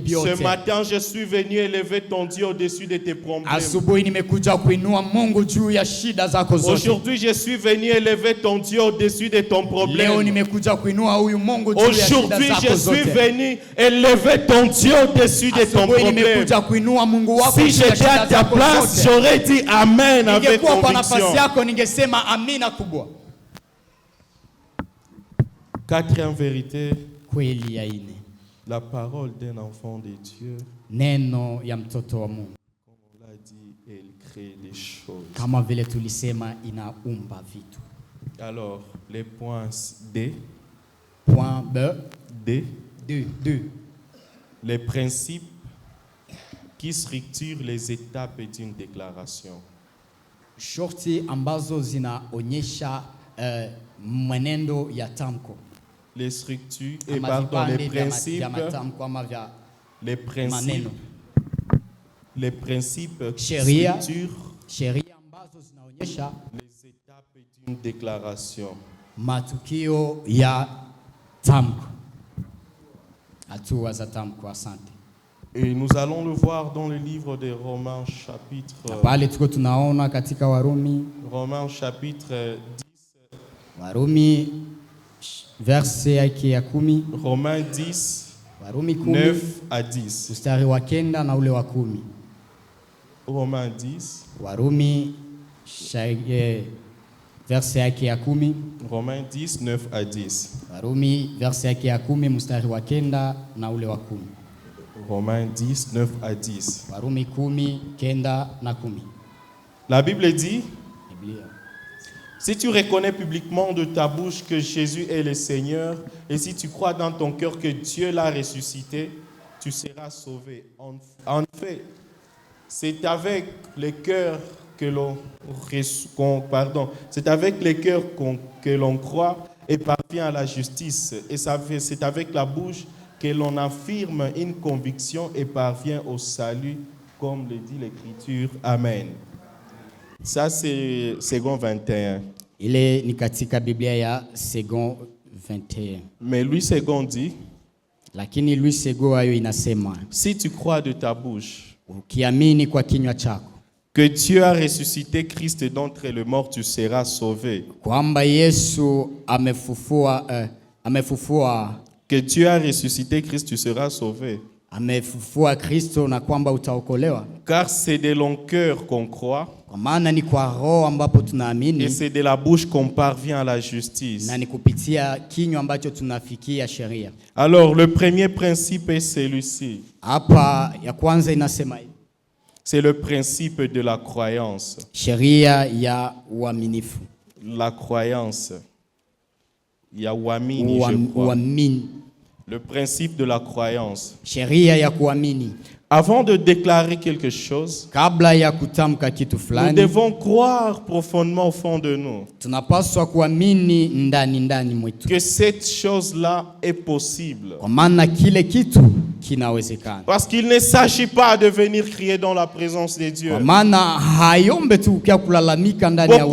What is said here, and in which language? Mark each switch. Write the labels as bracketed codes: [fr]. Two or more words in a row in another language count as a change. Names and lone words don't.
[fr] Ce [sw] vyote. [fr] matin, je suis venu élever ton Dieu au-dessus de tes problèmes. [sw] Asubuhi nimekuja kuinua Mungu juu ya shida zako zote. [fr] Aujourd'hui, je suis venu élever ton Dieu au-dessus de ton [sw] Leo [fr] problème. [sw] nimekuja kuinua huyu Mungu juu ya shida [fr] Aujourd'hui, [sw] zako [fr] je suis [sw] zote. [fr] venu élever ton Dieu au-dessus de ton [sw] Asubuhi [fr] problème. [sw] nimekuja kuinua Mungu wako [fr] Si [sw] juu ya [fr] j'étais à [sw] shida [fr] ta [sw] zako [fr] place, [sw] zote. [fr] j'aurais dit Amen avec [sw] Ningekuwa kwa [fr] conviction. [sw] nafasi yako ningesema amina kubwa. [fr] Quatrième vérité, [sw] Kweli ya ine, [fr] la parole d'un enfant de Dieu, [sw] neno ya mtoto wa Mungu [fr] comme on l'a dit, elle crée des choses. [sw] kama vile tulisema inaumba vitu. [fr] Alors, les points D, Point B, D, 2. les principes qui structurent les étapes d'une déclaration. [sw] Shorti ambazo zinaonyesha mwenendo ya tamko. [fr] Les structures, [sw] Ama [fr] pardon, les [sw] vipande vya [fr] principes, [sw] matamko ama vya maneno. [fr] Les principes qui [sw] Sheria. [fr] structurent [sw] Sheria ambazo zinaonyesha [fr] les étapes d'une déclaration. [sw] matukio ya tamko. Hatua za tamko. Asante. [fr] Et nous allons le voir dans le livre de Romains chapitre [sw] Pale tuko tunaona katika [fr] Romains chapitre 10. [sw] Warumi verse yake ya 10. [fr] Romains 10, [sw] Warumi 10 [fr] 9 à 10. [sw] mstari wa 9 na ule wa 10. [fr] Romains 10. [sw] Warumi verse yake ya 10. [fr] Romains 10, 9 à 10. [sw] Warumi verse yake ya 10 mstari wa 9 na ule wa 10. [fr] Romains 10, 9 à 10. [sw] Warumi 10, 9 na 10. [fr] La Bible dit, [sw] Biblia. [fr] Si tu reconnais publiquement de ta bouche que Jésus est le Seigneur, et si tu crois dans ton cœur que Dieu l'a ressuscité, tu seras sauvé. En fait, c'est avec les cœurs que l'on croit et parvient à la justice. Et c'est avec la bouche que l'on affirme une conviction et parvient au salut, comme le dit l'Écriture. Amen. Ça, c'est Second 21. [sw] Ile ni katika Biblia ya Second 21. [fr] Mais Louis II dit, [sw] Lakini Louis II ayo inasema, [fr] si tu crois de ta bouche [sw] ukiamini kwa kinywa chako [fr] que Dieu a ressuscité Christ d'entre les morts, tu seras sauvé. [sw] kwamba Yesu amefufua [fr] Que Dieu a ressuscité Christ, tu seras sauvé. [sw] amefufua Kristo na kwamba utaokolewa. [fr] Car c'est de mon cœur qu'on croit. [sw] Kwa maana ni kwa roho ambapo [fr] Et [sw] tunaamini [fr] c'est de la bouche qu'on parvient à la justice. [sw] na ni kupitia kinywa ambacho tunafikia sheria. [fr] Alors, le premier principe est celui-ci. [sw] Hapa ya kwanza inasema hivi. [fr] C'est le principe de la croyance. [sw] Sheria ya uaminifu. [fr] La croyance. Il y a Wamini, je crois. [sw] Uamini. [fr] Le principe de la croyance. [sw] Sheria ya kuamini. [fr] Avant de déclarer quelque chose, [sw] Kabla ya kutamka kitu [fr] nous [sw] fulani, [fr] devons croire profondément au fond de nous [sw] tunapaswa kuamini ndani mwetu. que cette chose-là est possible. Kwa maana kile kitu kinawezekana. [fr] Parce qu'il ne s'agit pas de venir crier dans la présence de Dieu. [sw] Kwa maana hayombe tu ukia kulalamika ndani ya